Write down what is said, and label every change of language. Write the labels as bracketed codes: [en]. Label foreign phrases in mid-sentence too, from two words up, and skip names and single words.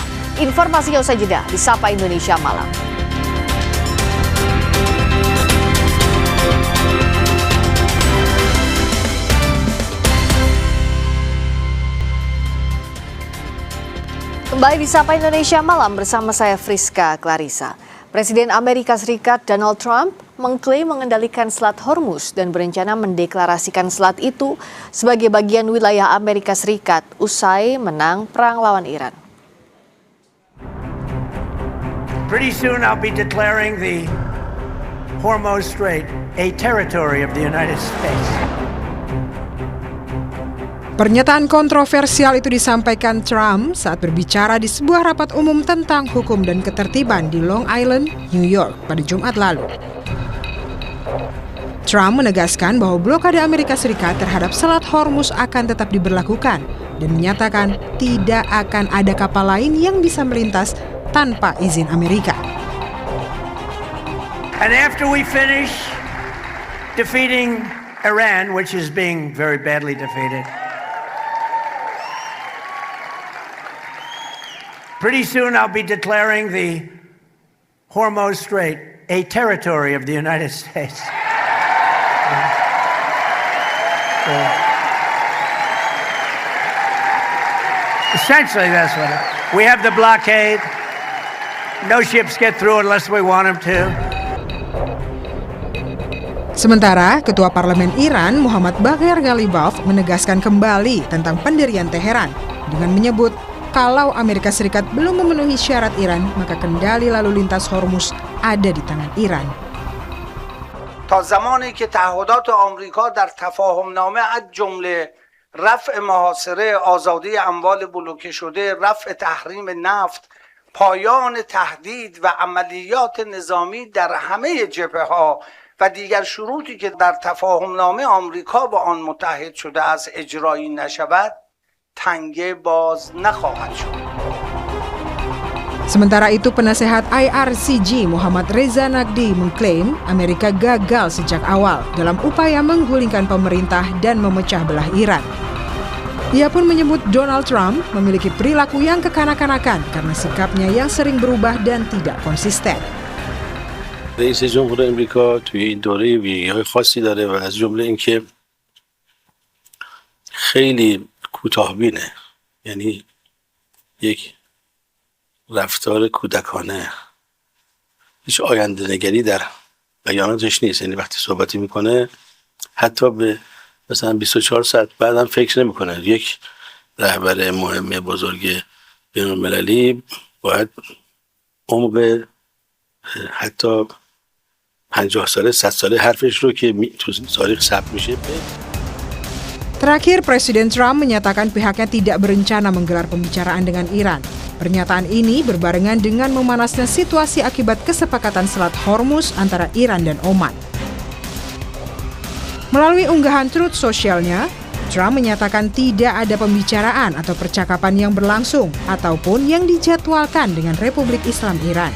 [id] Informasinya usai jeda di Sapa Indonesia Malam. Kembali di Sapa Indonesia Malam bersama saya Friska Clarissa. Presiden Amerika Serikat Donald Trump mengklaim mengendalikan Selat Hormuz dan berencana mendeklarasikan selat itu sebagai bagian wilayah Amerika Serikat usai menang perang lawan Iran. [en] Pretty soon I'll be declaring the Hormuz Strait a territory of the United States. [id] Pernyataan kontroversial itu disampaikan Trump saat berbicara di sebuah rapat umum tentang hukum dan ketertiban di Long Island, New York pada Jumat lalu. Trump menegaskan bahwa blokade Amerika Serikat terhadap Selat Hormuz akan tetap diberlakukan dan menyatakan tidak akan ada kapal lain yang bisa melintas tanpa izin Amerika. [en] And after we finish defeating Iran, which is being very badly defeated, pretty soon I'll be declaring the Hormuz Strait a territory of the United States. Essentially, that's what we have the blockade. No ships get through unless we want them to. [id] Sementara, Ketua Parlemen Iran Muhammad Bagher Ghalibaf menegaskan kembali tentang pendirian Teheran dengan menyebut kalau Amerika Serikat belum memenuhi syarat Iran, maka kendali lalu lintas Hormuz ada di tangan Iran. [fa] تا زمانی که تعهدات آمریکا در تفاهمنامه از جمله رفع محاصره، آزادی اموال بلوکه شده، رفع تحریم نفت، پایان تهدید و عملیات نظامی در همه جبهه‌ها و دیگر شروطی که در تفاهمنامه آمریکا با آن متحد شده است اجرایی نشود، تنگه باز نخواهد شد. [id] Sementara itu, penasehat IRCG Muhammad Reza Naqvi mengklaim Amerika gagal sejak awal dalam upaya menggulingkan pemerintah dan memecah belah Iran. Ia pun menyebut Donald Trump memiliki perilaku yang kekanak-kanakan karena sikapnya yang sering berubah dan tidak konsisten. [fa] رئیس جمهور امریکا توی این دوره ویژگی‌های خاصی داره و از جمله اینکه خیلی کوتاه‌بینه، یعنی یک رفتار کودکانه، هیچ آینده نگری در بیاناتش نیست. یعنی وقتی صحبتی میکنه حتی به مثلا 24 ساعت بعدم فکر نمیکنه. یک رهبر مهم بزرگ بین‌المللی باید عمق حتی 50 ساله 100 ساله حرفش رو که تو تاریخ ثبت میشه. [id] Terakhir, Presiden Trump menyatakan pihaknya tidak berencana menggelar pembicaraan dengan Iran. Pernyataan ini berbarengan dengan memanasnya situasi akibat kesepakatan Selat Hormuz antara Iran dan Oman. Melalui unggahan Truth Social-nya, Trump menyatakan tidak ada pembicaraan atau percakapan yang berlangsung ataupun yang dijadwalkan dengan Republik Islam Iran.